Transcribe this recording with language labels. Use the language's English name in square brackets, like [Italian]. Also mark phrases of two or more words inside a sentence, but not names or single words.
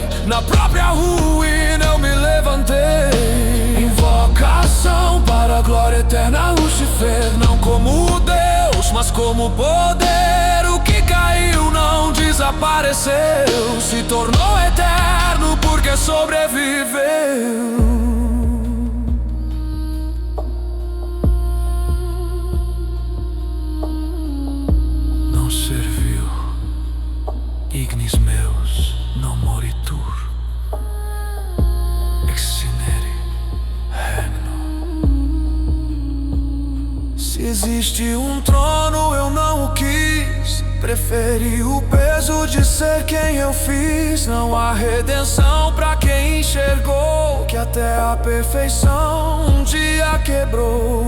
[Portuguese] Na própria ruína eu me levantei. Invocação para a glória eterna, Lúcifer, não como Deus, mas como poder. O que caiu não desapareceu, se tornou eterno porque sobreviveu. [Latin] Ignis meus, non moritur, excinere regno. [Portuguese] Se existe um trono, eu não o quis. Preferi o peso de ser quem eu fiz. Não há redenção pra quem enxergou que até a perfeição um dia quebrou.